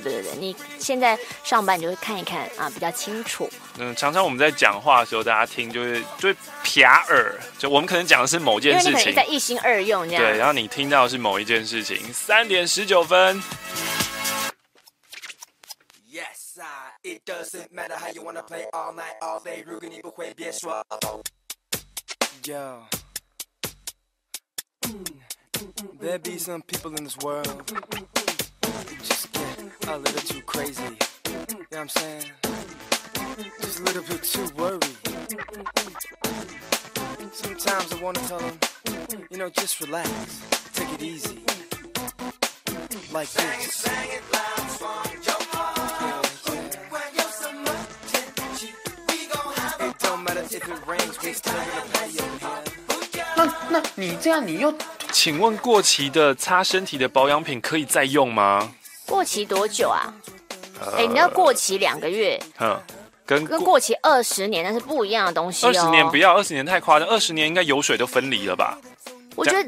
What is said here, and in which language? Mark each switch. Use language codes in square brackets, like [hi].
[zh] ，对对对。你现在上班你就会看一看啊，比较清楚。常常我们在讲话的时候，大家听就是撇耳，就我们可能讲的是某件事情，因为你可能一心二用这样。对，然后你听到的是某一件事情，3:19。 [en] It doesn't matter how you wanna play all night, all day. [zh] 如果你不会，别说。Yo. [en] There be some people in this world just get a little too crazy. You know what I'm saying? Just a little bit too worried. Sometimes I wanna tell them, you know, just relax, take it easy, like this. Sing it loud, strong, yo. If it rains, we still gonna play your hand. [zh] 那你这样你又请问过期的擦身体的保养品可以再用吗？过期多久啊？你要过期两个月，跟过期二十年那是不一样的东西哦。二十年不要，二十年太夸张，二十年应该油水都分离了吧？我觉得